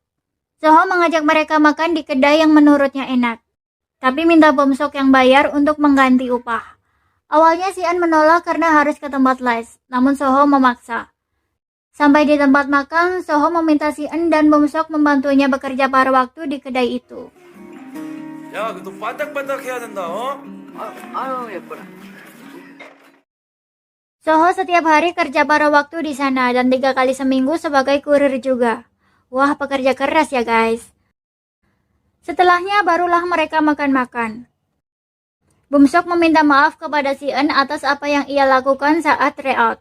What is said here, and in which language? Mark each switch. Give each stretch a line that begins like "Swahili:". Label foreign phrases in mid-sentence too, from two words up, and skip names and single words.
Indonesian: Soho mengajak mereka makan di kedai yang menurutnya enak, tapi minta Bumsok yang bayar untuk mengganti upah. Awalnya si En menolak karena harus ke tempat les, namun Soho memaksa. Sampai di tempat makan, Soho meminta si En dan Bumsok membantunya bekerja paruh waktu di kedai itu.
Korean: 야, 너 반짝반짝 해야 된다, 어? 아유, 예뻐라.
Indonesian: Soho setiap hari kerja paruh waktu di sana dan 3 kali seminggu sebagai kurir juga. Wah, pekerja keras ya guys. Setelahnya barulah mereka makan-makan. Bumsok meminta maaf kepada si En atas apa yang ia lakukan saat tryout.